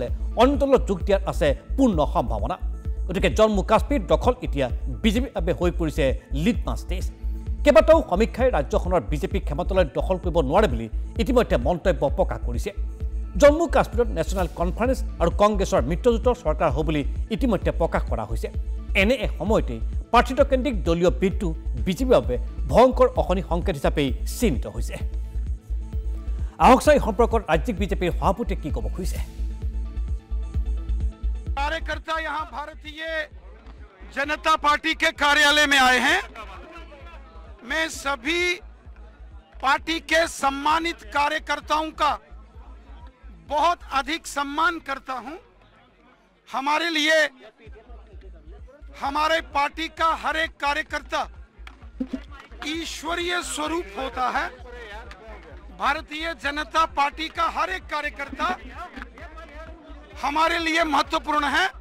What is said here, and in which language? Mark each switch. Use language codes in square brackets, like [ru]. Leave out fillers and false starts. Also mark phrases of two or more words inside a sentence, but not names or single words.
[as] অন্য দলত যোগ দিয়াৰ আছে পূৰ্ণ সম্ভাৱনা গতিকে জম্মু কাশ্মীৰ দখল এতিয়া বিজেপিৰ বাবে হৈ পৰিছে [en] litmus test [as] কেইবাটাও সমীক্ষাই ৰাজ্যখনৰ বিজেপি ক্ষমতালৈ দখল কৰিব নোৱাৰে বুলি ইতিমধ্যে মন্তব্য প্ৰকাশ কৰিছে জম্মু কাশ্মীৰত নেশ্যনেল কনফাৰেন্স আৰু কংগ্ৰেছৰ মিত্ৰজোঁটৰ চৰকাৰ হ'ব বুলি ইতিমধ্যে প্ৰকাশ কৰা হৈছে এনে এক সময়তেই প্ৰাৰ্থিত্বকেন্দ্ৰিক দলীয় বিদ্ৰোহ বিজেপিৰ বাবে ভয়ংকৰ অশনি সংকেত হিচাপেই চিহ্নিত হৈছে আহক চাই সম্পৰ্কত ৰাজ্যিক বিজেপিৰ সভাপতিয়ে কি ক'ব খুজিছে [hi] कार्यकर्ता यहाँ भारतीय जनता पार्टी के कार्यालय में आए हैं मैं सभी पार्टी के सम्मानित कार्यकर्ताओं का बहुत अधिक सम्मान करता हूं हमारे लिए हमारे पार्टी का हर एक कार्यकर्ता ईश्वरीय स्वरूप होता है भारतीय जनता पार्टी का हर एक कार्यकर्ता हमारे लिए महत्वपूर्ण है